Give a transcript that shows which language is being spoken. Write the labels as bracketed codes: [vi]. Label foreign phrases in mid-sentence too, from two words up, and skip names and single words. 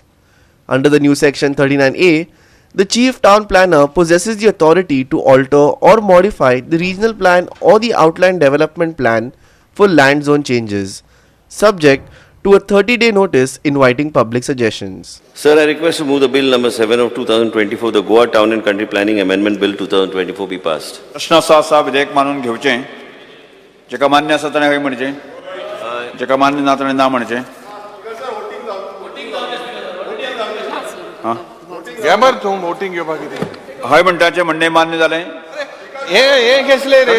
[en] Under the new Section 39A, the Chief Town Planner possesses the authority to alter or modify the regional plan or the outline development plan for land zone changes, subject to a 30-day notice inviting public suggestions. Sir, I request to move the Bill number 7 of 2024, the Goa Town and Country Planning Amendment Bill 2024 be passed. [kok] प्रश्न सा विधेयक मानून घेवचें, जेका मान्य आसा ताणें हय म्हणचें, जेका मान्य ना ताणें ना म्हणचें. वोटिंग घेवपाक हय म्हणटाचें म्हणणें मान्य जालें. हे घेतले रे